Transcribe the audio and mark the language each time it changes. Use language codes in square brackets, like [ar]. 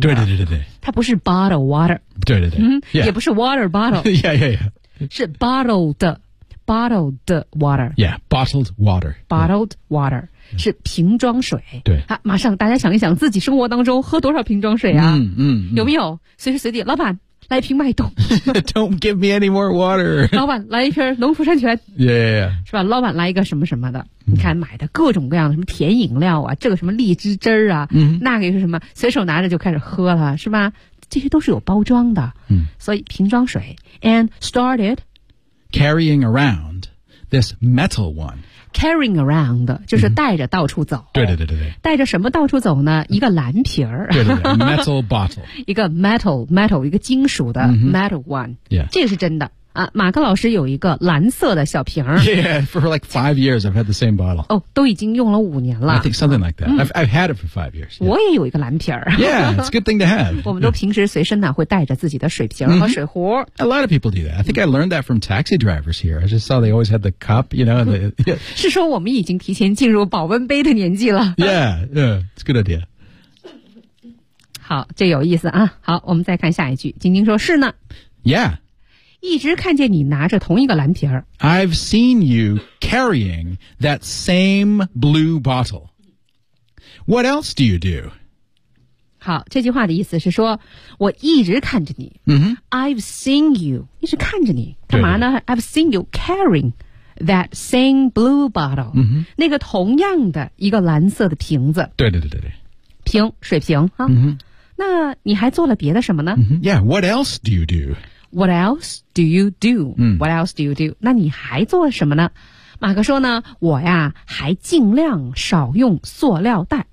[zh] 对对对对对。它不是 [en] bottled water. [zh] 对对对。嗯、yeah. 也不是 [en] water bottle. yeah, yeah, yeah. [zh] 是 bottled water. [en] Yeah, bottled water. Bottled water、yeah. [zh] 是瓶装水。对、啊、马上大家想一想自己生活当中喝多少瓶装水啊。嗯 嗯, 嗯。有没有随时随地老板来瓶脉动。 [en] Don't give me any more water. [zh] 老板来一瓶农夫山泉。 [en] Yeah, yeah, yeah. [zh] 是吧老板来一个什么什么的。你看买的各种各样的什么甜饮料啊这个什么荔枝汁啊、嗯、那个是什么随手拿着就开始喝了是吧这些都是有包装的。嗯。所以瓶装水。 [en] And started, Carrying around this metal one. Carrying around, [zh] 就是带着到处走。对对对对。带着什么到处走呢一个蓝瓶儿。对对对 , [en] metal bottle. [zh] 一个 metal, 一个金属的 [en] metal one.、 Mm-hmm. [zh] 这个是真的。啊马克老师有一个蓝色的小瓶儿。 [en] Yeah, for like 5 years, I've had the same bottle. [zh] 哦都已经用了五年了。 [en] I think something like that.、嗯、I've had it for 5 years.、 [zh] Yeah. 我也有一个蓝瓶儿。 [en] Yeah, it's a good thing to have. [zh] 我们都平时随身呢会带着自己的水瓶和水壶。 [en] Mm-hmm. A lot of people do that. I think I learned that from taxi drivers here. I just saw they always had the cup, you know. The, yeah. [zh] 是说我们已经提前进入保温杯的年纪了。 [en] Yeah, it's a good idea. [zh] 好这有意思啊。好我们再看下一句。晶晶说是呢。 [en] Yeah. [zh] 一直看见你拿着同一个蓝瓶儿。 [en] I've seen you carrying that same blue bottle. What else do you do? [zh] 好，这句话的意思是说，我一直看着你。 [en] Mm-hmm. I've seen you [zh] 一直看着你干嘛呢 [en] ？I've seen you carrying that same blue bottle.、 Mm-hmm. [zh] 那个同样的一个蓝色的瓶子。对对对对对。瓶，水瓶啊。 [en] Mm-hmm. [zh] 那你还做了别的什么呢、 [en] mm-hmm. ？Yeah. What else do you do? What else do you do?、 [zh] 嗯、 [en] What else do you do? [zh] 那你还做什么呢？马克说呢，我呀还尽量少用塑料袋、